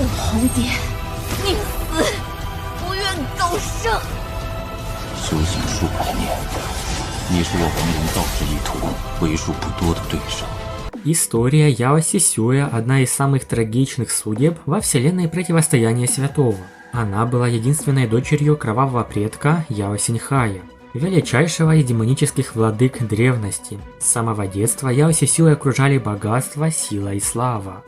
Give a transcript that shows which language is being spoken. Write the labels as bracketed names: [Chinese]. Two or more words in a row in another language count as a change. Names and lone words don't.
[Chinese] 红蝶，宁死不愿早生。修行数百年，你是我亡灵道之一途为数不多的对手。 [Russian] История Яо Сисюэ – одна из самых трагичных судеб во вселенной противостояния святого. Она была единственной дочерью кровавого предка Яо Синьхая, величайшего из демонических владык древности. С самого детства Яо Сисюэ окружали богатство, сила и слава.